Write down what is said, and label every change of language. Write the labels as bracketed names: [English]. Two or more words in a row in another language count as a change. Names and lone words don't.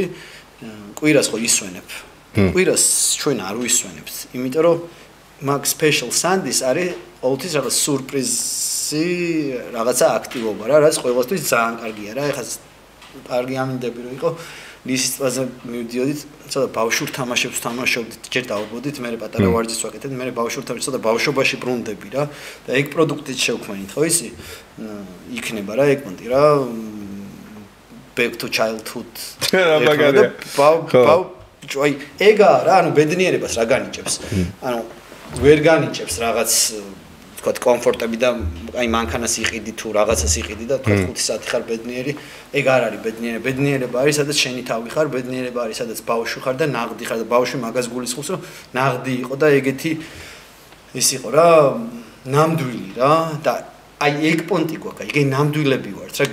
[Georgian] კვირას ხო ისვენებ. კვირას ჩვენ არ ვისვენებთ, იმიტომ რომ მაგ [English] special Sundays [Georgian] არის ყოველთვის რაღაც სურპრიზი, რაღაცა აქტივობა რა, რაც ყველასთვის ძალიან კარგია რა. ეხლა კარგი ამინდები რომ იყო ლისის ტბაზე მივდიოდით, ცოტა ბავშვურ თამაშებს თამაშობდით, ჯერ დავბოდით, მე პატარა ვარჯიშს ვაკეთებ, მე ბავშვურ თამაშებს ცოტა ბავშვობაში ბრუნდები რა და ეგ პროდუქტით შევქმნით, ხო ისი? იქნება რა ეგ პონტი რა. [English] Back to childhood. [Georgian] რა მაგარია. აი ეგა რა, ანუ ბედნიერებას რა განიჭებს. ანუ ვერ განიჭებს რაღაც თქვა კომფორტები და აი მანქანას იყიდი თუ რაღაცას იყიდი და თქვა 5 საათი ხარ ბედნიერი, ეგ არ არის ბედნიერება. ბედნიერება არის, სადაც შენი თავი ხარ, ბედნიერება არის, სადაც ბავშვი ხარ და ნაღდი ხარ და ბავშვი მაგას გულისხმობს, რომ ნაღდი იყო და ეგეთი ის იყო რა, ნამდვილი რა და აი ეგ პონტი გვაქვს, აი ეგ ნამდვილები ვართ რა.